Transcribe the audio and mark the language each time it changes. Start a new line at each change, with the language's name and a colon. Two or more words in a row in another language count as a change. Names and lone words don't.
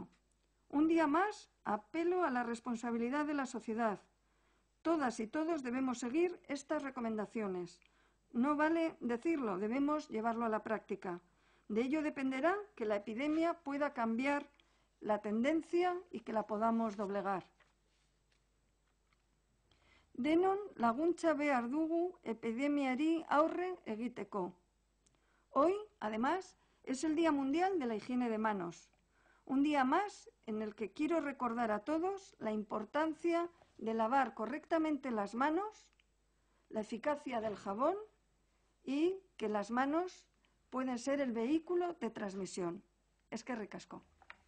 Spanish: Un día más, apelo a la responsabilidad de la sociedad. Todas y todos debemos seguir estas recomendaciones. No vale decirlo, debemos llevarlo a la práctica. De ello dependerá que la epidemia pueda cambiar la tendencia y que la podamos doblegar.
Basque: Denon laguntza behar dugu epidemiari aurre egiteko.
Spanish: Hoy, además, es el Día Mundial de la Higiene de Manos. Un día más en el que quiero recordar a todos la importancia de lavar correctamente las manos, la eficacia del jabón y que las manos pueden ser el vehículo de transmisión.
Basque: Eskerrik asko.